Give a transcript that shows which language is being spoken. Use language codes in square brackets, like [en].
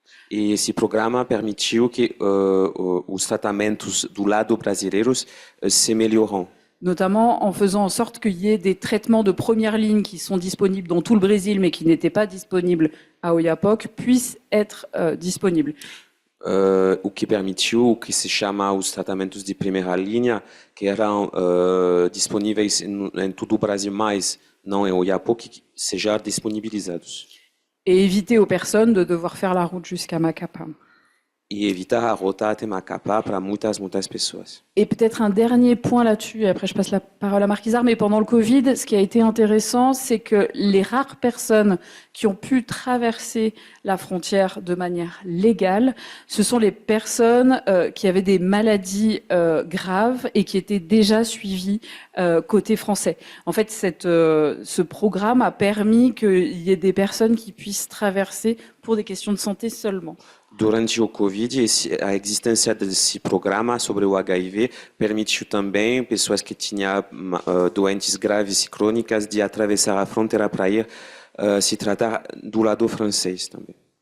[pt] E esse programa permitiu que os tratamentos do lado brasileiros se melhoram. [fr] Notamment en faisant en sorte qu'il y ait des traitements de première ligne qui sont disponibles dans tout le Brésil, mais qui n'étaient pas disponibles à Oiapoque, puissent être disponibles. [pt] O que permitiu o que se chama os tratamentos de primeira linha, que eram disponíveis em todo o Brasil, mas não em Oiapoque, sejam disponibilizados. [fr] Et éviter aux personnes de devoir faire la route jusqu'à Macapá. [pt] E evitar a rota até Macapá para muitas pessoas. [fr] Et peut-être un dernier point là-dessus, et après je passe la parole à Marquisard, mais pendant le Covid, ce qui a été intéressant, c'est que les rares personnes qui ont pu traverser la frontière de manière légale, ce sont les personnes qui avaient des maladies graves et qui étaient déjà suivies côté français. En fait, ce programme a permis qu'il y ait des personnes qui puissent traverser pour des questions de santé seulement. [pt] Durante o Covid, a existência desse programa sobre o HIV permitiu também pessoas que tinham doentes graves e crônicas de atravessar a fronteira para ir se tratar do lado francês também.